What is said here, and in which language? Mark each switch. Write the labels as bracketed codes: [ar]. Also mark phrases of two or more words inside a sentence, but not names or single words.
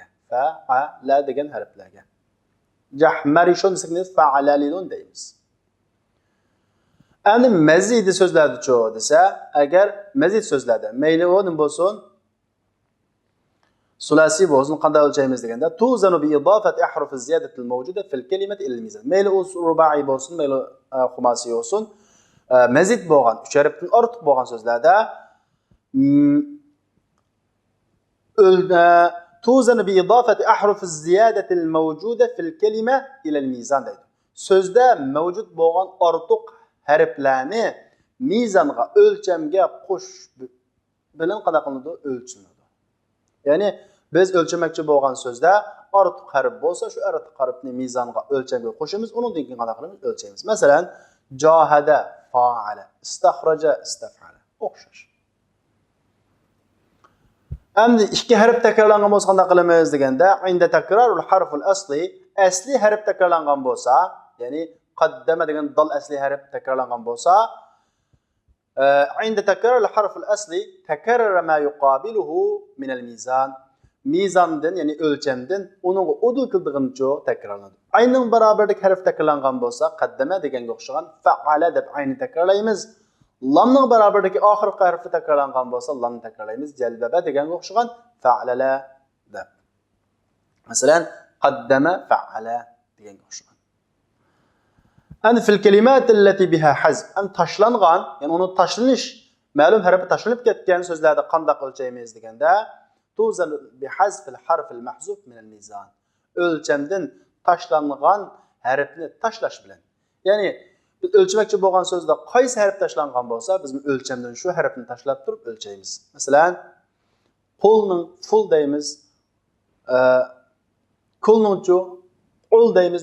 [uz] Fa'ala degan harflarga. Jahmarishun desak fa'alalilun deymiz. Endi mazid so'zlardachi desa, agar mazid so'zlarda mayli u nima bo'lsin, sulasi bo'lsin, qanday o'lchaymiz deganda [ar] توزن بإضافة أحرف الزيادة الموجودة في الكلمة إلى الميزان. [uz] Mayli u rubai bo'lsin, mayli xumasi bo'lsin, mazid bo'lgan 3 harfdan ortiq bo'lgan so'zlarda [ar] توزن بإضافة أحرف الزيادة الموجودة في الكلمة إلى الميزان [uz] deydi. So'zda mavjud bo'lgan ortiq harflarni mizonga, o'lchamga qo'shish bilan qanday qilinadi? O'lchinadi. Ya'ni biz o'lchamoqchi bo'lgan so'zda ortiq harf bo'lsa, shu ortiq harfni mizonga, o'lchamga qo'shamiz, undan keyin qanday qilamiz? O'lchaymiz. Masalan, [ar] جهد فعل, استخرج استفعل. [uz] O'xshash. Endi 2 harf takrorlangan bo'lsa qanday qilamiz deganda, [ar] عند تكرر الحرف الأصلي [uz] harf takrorlangan bo'lsa, ya'ni qaddama degan dal asli harf takrorlangan bo'lsa, [ar] عند تكرر الحرف الأصلي تكرر ما يقابله من الميزان. [uz] Mizandan, ya'ni o'lchamdan uning udul qildig'incha takrorlanadi. Ayning barobarlik harf takrorlangan bo'lsa, qaddama deganga o'xshagan fa'ala deb ayni takrorlaymiz. Lamning barobaridagi oxirgi harfi takrorlangan bo'lsa, lamni takrorlaymiz. Jalbaba deganga o'xshagan fa'alala deb. Masalan, qaddama fa'ala deganga o'xshagan. Endi [ar] في الكلمة التي بها حذف, [uz] an tashlangan, ya'ni uni tashlanish, ma'lum harfi tashlanib ketgan so'zlarda qanday o'lchaymiz deganda, [ar] توزن بحذف الحرف المحذوف من الميزان. [uz] O'lchamdan tashlangan harfni tashlash bilan. Ya'ni biz o'lchamoqchi bo'lgan so'zda qaysi harf tashlangan bo'lsa, biz o'lchamdan shu harfni tashlab turib o'lchaymiz. Masalan, qulning ful deymiz, kulningchu ul deymiz.